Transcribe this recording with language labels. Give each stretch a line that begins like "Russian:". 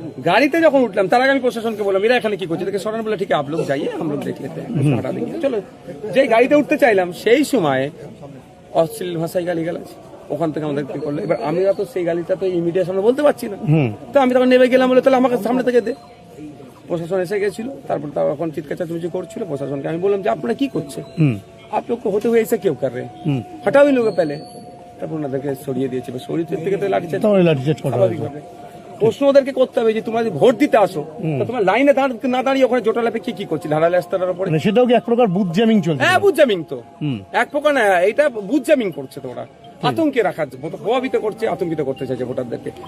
Bangla: গাড়িতে যখন উঠলাম তার আগে আমি প্রশাসনকে বললাম এরা এখানে কি করছে, দেখে সরান, বলে ঠিক আছে
Hindi: आप लोग जाइए, हम लोग देख लेते हैं, हटा देंगे, चलो।
Bangla: যে গাড়িতে উঠতে চাইলাম সেই সময় অশ্লীল ভাষায় গালিগালাজ ওখান থেকে আমাদের কি করলো। এবার আমরা তো সেই গালিটা তো ইমিডিয়েট সামনে বলতে পারছি না, তো আমি তখন নেমে গেলাম, বলে তাহলে আমাকে সামনে থেকে দে। প্রশাসন এসে গেছিল, তারপর তাও এখন চিৎকার চেঁচামেচি করছিল। প্রশাসনকে আমি বললাম যে আপনারা কি করছে,
Hindi: आप लोग को होते हुए ऐसे क्यों कर रहे हैं, हटाओ इन लोगों पहले।
Bangla: তারপর ওনাদেরকে সরিয়ে দিয়েছে, সরিয়ে থেকে তো লাঠিচার্জ স্বাভাবিকভাবে। প্রশ্ন ওদেরকে করতে হবে যে তোমরা যদি ভোট দিতে আসো, তো তোমার লাইনে না দাঁড়িয়ে ওখানে জোটালাপে কি করছিল, হারালে রাস্তার উপরে। সেটাও কি এক প্রকার বুথ জ্যামিং চলছে? হ্যাঁ, বুথ জ্যামিং তো এক প্রকার না, এটা বুথ জ্যামিং করছে। তো ওরা আতঙ্কে রাখার, প্রভাবিত করছে, আতঙ্কিত করতে চাইছে ভোটারদেরকে।